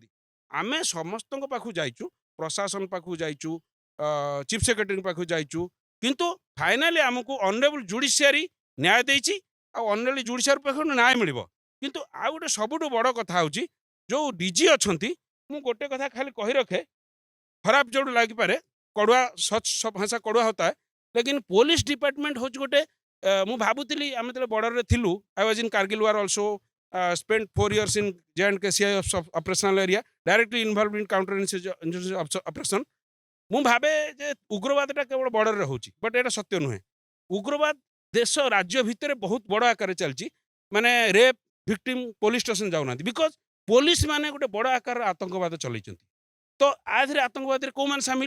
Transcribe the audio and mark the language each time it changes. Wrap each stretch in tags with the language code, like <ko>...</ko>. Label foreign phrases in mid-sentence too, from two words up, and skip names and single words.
<or>ଆମେ ସମସ୍ତଙ୍କ ପାଖକୁ ଯାଇଛୁ, ପ୍ରଶାସନ ପାଖକୁ ଯାଇଛୁ,</or> <en>chief secretary</en> <or>ପାଖକୁ ଯାଇଛୁ, କିନ୍ତୁ ଫାଇନାଲି ଆମକୁ</or> <en>honourable judiciary</en> <or>ନ୍ୟାୟ ଦେଇଛି, ଆଉ</or> <en>honourable judiciary</en> <or>ପାଖରୁ ନ୍ୟାୟ ମିଳିବ। କିନ୍ତୁ ଆଉ ଗୋଟେ ସବୁଠୁ ବଡ଼ କଥା ହେଉଛି, ଯୋଉ ଡିଜି ଅଛନ୍ତି, ମୁଁ ଗୋଟେ କଥା ଖାଲି କହି ରଖେ, ଖରାପ ଯୋଉଠୁ ଲାଗିପାରେ,</or> <hi>कड़वा सच</hi> <or>ଭାଷା</or> <hi>कड़वा होता है, लेकिन पुलिस डिपार्टमेंट</hi> <or>ହେଉଛି ଗୋଟେ, ମୁଁ ଭାବୁଥିଲି ଆମେ ଯେତେବେଳେ ବର୍ଡରରେ ଥିଲୁ,</or> <en>I was in Kargil war also, spent 4 years in J&K CIF operational area, directly involved in counter insurgency operation।</en> <or>ମୁଁ ଭାବେ ଯେ ଉଗ୍ରବାଦଟା କେବଳ ବର୍ଡରରେ ହେଉଛି, ବଟ୍ ଏଇଟା ସତ୍ୟ ନୁହେଁ। ଉଗ୍ରବାଦ ଦେଶ ରାଜ୍ୟ ଭିତରେ ବହୁତ ବଡ଼ ଆକାରରେ ଚାଲିଛି। ମାନେ</or> <en>rape victim police station</en> <or>ଯାଉନାହାନ୍ତି, ବିକଜ ପୋଲିସ ମାନେ ଗୋଟେ ବଡ଼ ଆକାରର ଆତଙ୍କବାଦ ଚଲେଇଛନ୍ତି। ତ ଆ ଦେହରେ ଆତଙ୍କବାଦୀରେ କୋଉମାନେ ସାମିଲ?</or>